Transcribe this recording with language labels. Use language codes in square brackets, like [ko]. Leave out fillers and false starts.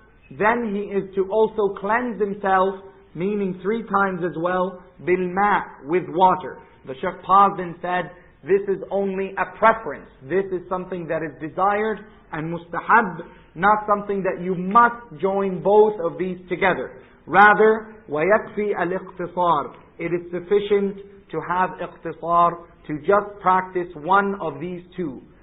[en] Then he is to also cleanse himself, meaning 3 times as well, bil-ma', with water. The Shaykh paused and said, this is only a preference. This is something that is desired and mustahab, not something that you must join both of these together. Rather, [ar] وَيَكْفِي الْإِقْتِصَارِ. [en] It is sufficient to have iqtisar, to just practice one of these two.